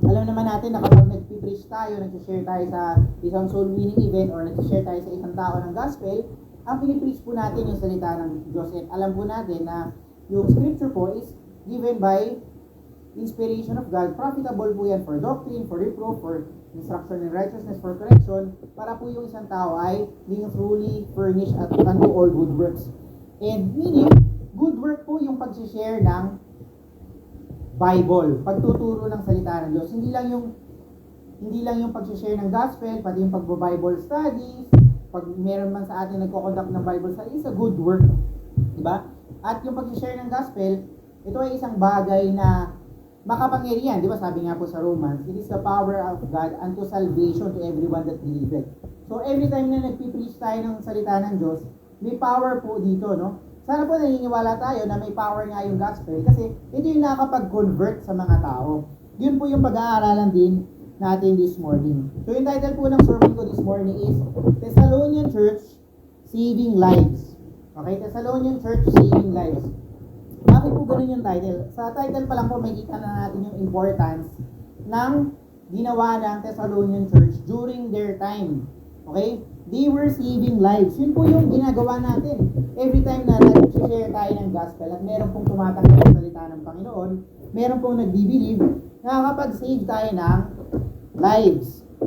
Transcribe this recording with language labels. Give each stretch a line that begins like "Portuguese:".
Filipino: Alam naman natin na kapag nag-preach tayo, nag-share tayo sa isang soul winning event, or nag-share tayo sa isang tao ng gospel, ang pinipreach po natin yung salita ng Diyos. At alam po natin na yung scripture po
English: is given by inspiration of God. Profitable po yan for doctrine, for reproof, for instruction in righteousness, for correction,
Filipino: para po yung isang tao ay
English: being truly furnished at unto all good works.
Filipino: And meaning, good work po yung pag-share ng Bible, pagtuturo ng salita ng Diyos. Hindi lang yung pag-share ng gospel, pati yung pag-Bible studies, pag meron man sa atin nagko-conduct ng Bible studies, is a good work. Diba? At yung pag-share ng gospel, ito ay isang bagay na makapangyarihan. Diba? Sabi nga po sa Romans,
English: it is the power of God unto salvation to everyone that believeth.
Filipino: So every time na nagpipreach tayo ng salita ng Diyos, may power po dito, no? Sana po naniniwala tayo na may power nga yung gospel kasi ito yung nakakapag-convert sa mga tao. Yun po yung pag-aaralan din natin this morning. So yung title po ng sermon ko
English: this morning is
Filipino: Thessalonian Church Saving Lives. Okay, Thessalonian Church Saving Lives. Bakit po ganun yung title? Sa title pa lang po makikita na natin yung importance ng ginawa ng Thessalonian Church during their time.
English: Okay? They were saving lives.
Filipino: Yun po yung ginagawa natin. Every time na nag-share tayo ng gospel at meron pong tumatanggap sa salita ng Panginoon, meron pong nagbibilieve, nakakapag-save tayo ng lives.